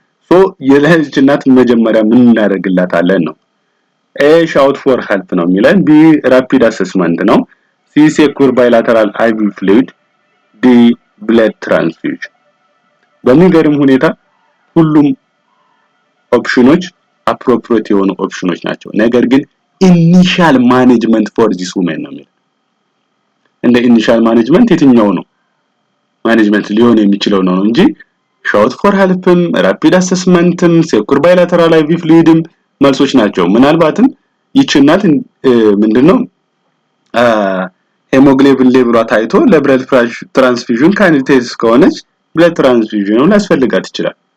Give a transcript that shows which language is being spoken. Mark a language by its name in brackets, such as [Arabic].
[Amharic] So, የለህች እናት መጀመሪያ ምን እናደርግላታለን ነው? [English] A shout for help [Amharic] ነው የሚለን። [English] B rapid assessment [Amharic] ነው። [English] C secure bilateral IV fluid. D blood transfusion. [Amharic] በሚገርም ሁኔታ ሁሉም ኦፕሽኖች appropriate የሆኑ ኦፕሽኖች ናቸው። ነገር ግን [English] initial management for this woman [Amharic] ነው የሚለው። እንደ initial management የትኛው ነው ማኔጅመንት ሊሆን የሚችለው ነው እንጂ [English] shout for help [Amharic] ም [English] rapid assessment [Amharic] ም [English] secure bilateral IV fluid [Amharic] ም መልሶች ናቸው። ምናልባትም ይችናት ምንድነው ሄሞግሎቢን ሌቭሏ ታይቶ ለብለድ ትራንስፊውዥን ካንዲዴትስ ከሆነች ብለድ ትራንስፊውዥን ሊያስፈልጋት ይችላል።